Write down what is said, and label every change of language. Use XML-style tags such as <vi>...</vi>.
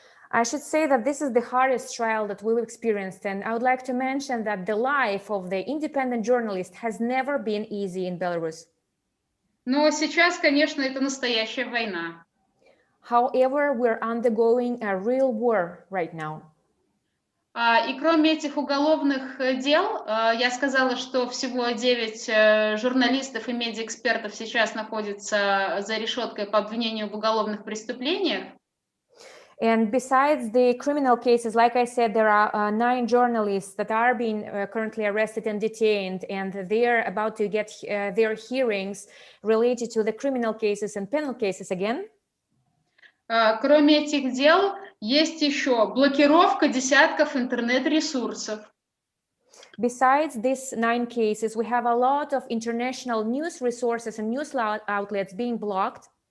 <en>I should say that this is the hardest trial that we've experienced, and I would like to mention that the life of the independent journalist has never been easy in Belarus.</en> <ru>Но сейчас, конечно, это настоящая война.</ru> <en>However, we're undergoing a real war right now.</en> <ru>И кроме этих уголовных дел, я сказала, что всего 9 журналистов и медиаэкспертов сейчас находятся за решеткой по обвинению в уголовных преступлениях.</ru> <en>And besides the criminal cases, like I said, there are 9 journalists that are being currently arrested and detained, and they're about to get their hearings related to the criminal cases and penal cases again.</en> <ru>Кроме этих дел, есть еще блокировка десятков интернет-ресурсов.</ru> <en>Besides these 9 cases, we have a lot of international news resources and news outlets being blocked.</en>